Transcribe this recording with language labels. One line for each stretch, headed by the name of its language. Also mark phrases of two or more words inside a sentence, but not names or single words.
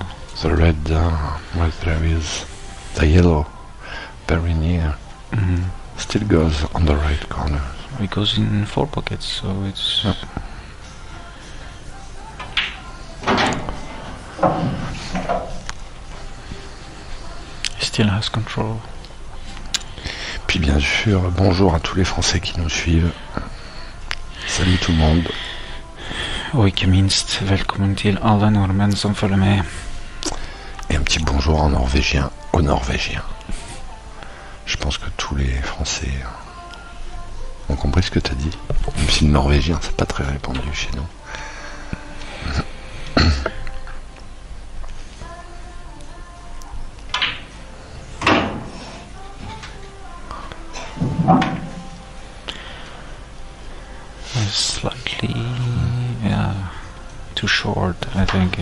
English: The red, well, there is the yellow very near. Still goes on the right corner. It goes in 4 pockets, so it's he still has control.
French: Puis bien sûr, bonjour à tous les Français qui nous suivent. Salut tout le monde.
Swedish: Och icke minst välkommen till alla norrmän som följer med.
French: Et un petit bonjour en norvégien aux Norvégiens. Je pense que tous les Français ont compris ce que tu as dit. Même si le norvégien, c'est pas très répandu chez nous.
English: Slightly, too short, I think.